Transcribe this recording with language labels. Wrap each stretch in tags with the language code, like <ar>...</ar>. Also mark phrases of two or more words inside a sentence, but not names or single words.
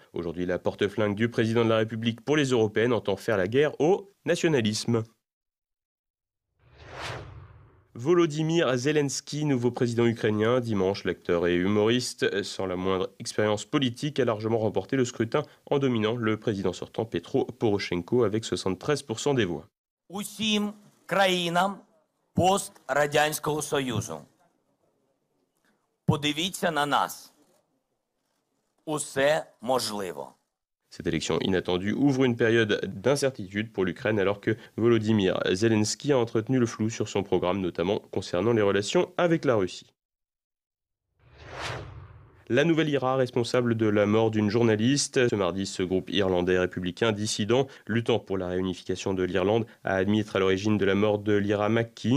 <fr>Aujourd'hui, la porte-flingue du président de la République pour les européennes entend faire la guerre au nationalisme. Volodymyr Zelensky, nouveau président ukrainien. Dimanche, l'acteur et humoriste, sans la moindre expérience politique, a largement remporté le scrutin en dominant le président sortant Petro Poroshenko avec 73% des voix.</fr> <uk>Усім країнам пострадянського Союзу. Подивіться на нас. Усе можливо.</uk> <fr>Cette élection inattendue ouvre une période d'incertitude pour l'Ukraine alors que Volodymyr Zelensky a entretenu le flou sur son programme, notamment concernant les relations avec la Russie. La Nouvelle IRA, responsable de la mort d'une journaliste. Ce mardi, ce groupe irlandais républicain dissident, luttant pour la réunification de l'Irlande, a admis être à l'origine de la mort de Lyra McKee.</fr>